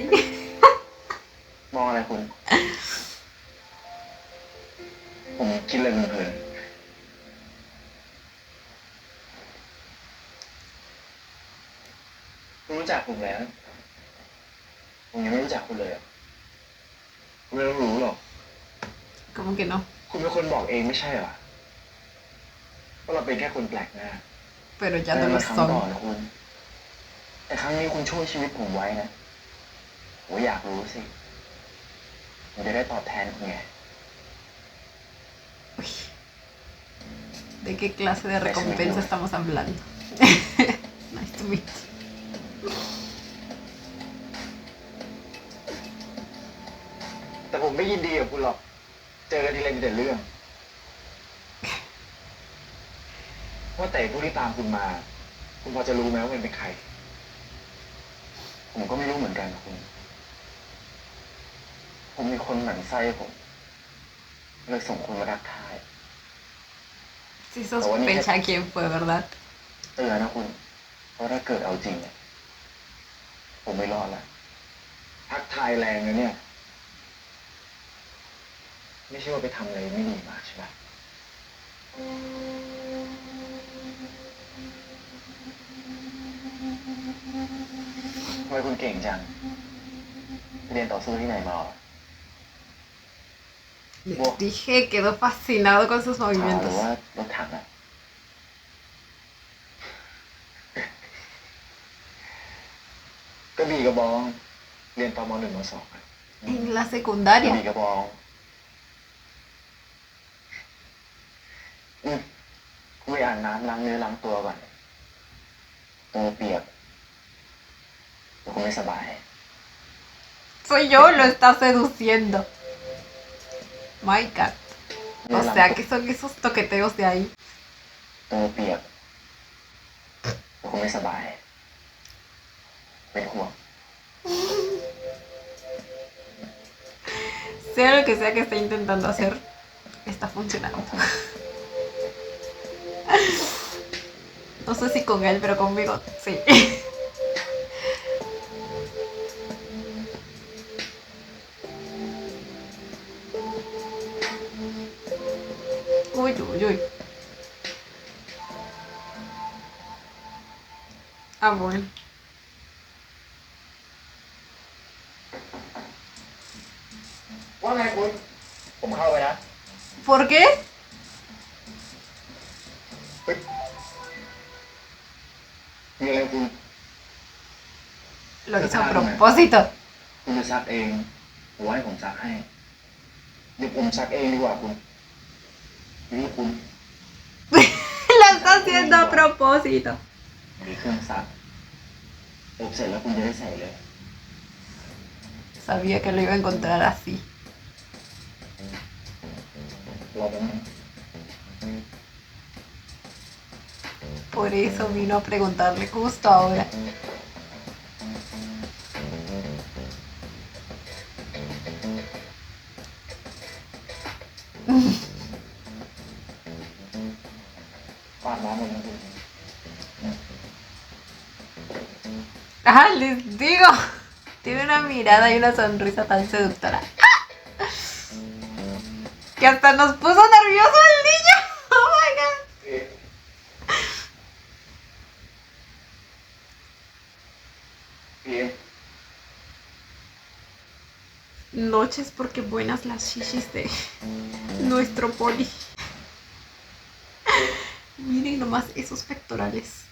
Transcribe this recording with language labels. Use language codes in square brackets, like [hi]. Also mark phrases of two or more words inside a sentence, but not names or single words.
[th] มองอะไรคุณ ผมคิดอะไรเพลินๆคุณรู้จักผมแล้ว ผมยังไม่รู้จักคุณเลยอะคุณไม่ต้องรู้หรอก [es] Como que no. [th] คุณเป็นคนบอกเองไม่ใช่เหรอว่าเราเป็นแค่คนแปลกหน้า [es] Pero ya no [th] นั่น [es] lo [th] มาครั้งก่อน [es] son. [th] นะคุณ แต่ครั้งนี้คุณช่วยชีวิตผมไว้นะผมอยากรู้สิผมจะได้ตอบแทนคุณไง [es] Uy, ¿de qué clase de recompensa estamos hablando? [en] Nice to meet you. [th] แต่ผมไม่ยินดีกับคุณหรอก เจอกันทีไรมีแต่เรื่อง ว่าแต่ผู้ที่ตามคุณมา คุณพอจะรู้ไหมว่ามันเป็นใคร ผมก็ไม่รู้เหมือนกันนะคุณ ผมมีคนหมั่นไส้ผมเลยส่งคุณมาทักทาย [es] Sí sospecha quién fue, ¿verdad? [th] เตือนนะคุณ เพราะถ้าเกิดเอาจริงเนี่ยผมไม่รอดละทักทายแรงนะเนี่ย ไม่ใช่ว่าไปทำอะไรไม่ดีมาใช่ไหมทำไมคุณเก่งจังไปเรียนต่อสู้ที่ไหนมาเหรอ [es] Les dije, quedó fascinado con sus [th] หรือ [es] movimientos. [th] ว่ารถถังอะกระบี่กระบอง เรียนตอนม .1 ม .2 อะ [es] En la [th] กระบี่ [es] secundaria. [th] กระบองคุณไปอาบน้ำล้างเนื้อล้างตัวก่อนตัวเปียกเดี๋ยวคุณไม่สบาย [es] Soy yo, lo está seduciendo. [en] My God. [es] O sea, ¿qué son esos toqueteos de ahí? [th] ตัวเปียกเดี๋ยวคุณไม่สบาย เป็นห่วง [es] Sea lo que sea que esté intentando hacer, está funcionando. No sé si con él, pero conmigo sí. Uy, uy, uy. Ah, bueno. [th] ว่าไงคุณ ผมเข้าไปนะ [es] ¿Por qué? [th] เฮ้ยมีอะไรคุณ [es] Lo hizo a propósito. [th] คุณจะซักเองหรือว่าให้ผมซักให้ เดี๋ยวผมซักเองดีกว่าคุณนี่คุณ [es] Lo está haciendo a propósito. [th] มีเครื่องซักอบเสร็จแล้วคุณจะได้ใส่เลย [es] Sabía que lo iba a encontrar así. [th] รอแป๊บนึง [es] Por eso vino a preguntarle justo ahora. [th] ปาดน้ำหมดแล้วคุณ [es] Ah, les digo. Tiene una mirada y una sonrisa tan seductora. Que hasta nos puso nervioso el niño. Oh my god. [th] พี่ [es] Noches porque buenas las shishis de nuestro poli. Miren nomás esos pectorales.